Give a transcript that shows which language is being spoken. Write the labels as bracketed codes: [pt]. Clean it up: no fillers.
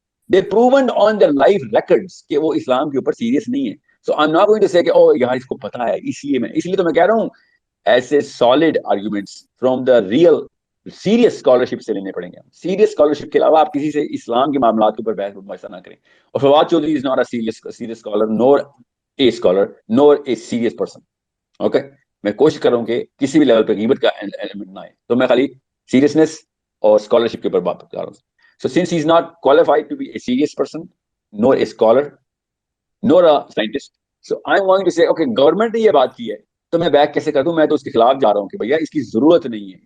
[en] They proven on their life records [ur] کہ وہ اسلام کے اوپر سیریس نہیں ہے. [en] So I'm not going to say [ur] کہ او یار اس کو پتا ہے، اس لیے تو میں کہہ رہا ہوں ایسے [en] solid arguments from the real [ur] serious scholarship سے لینے پڑیں گے. سیریس اسکالرشپ کے علاوہ آپ کسی سے اسلام کے معاملات کے اوپر بحث مباحثہ نہ کریں. [en] اور Fawad Chaudhry is not a serious scholar nor a scholar nor a serious person. [ur] Okay, میں کوشش کر رہا ہوں کہ کسی بھی لیول پہ غیبت کا ایلیمنٹ نہ آئے. تو میں خالی سیریسنس اور اسکالرشپ کے اوپر بات کر رہا ہوں. [en] So since he is not qualified to be a serious person, nor a scholar, nor a scientist, so I'm going to say, okay, [ur] government نے یہ بات کی ہے تو میں بیک کیسے کر دوں؟ میں تو اس کے خلاف جا رہا ہوں کہ بھیا اس کی ضرورت نہیں ہے.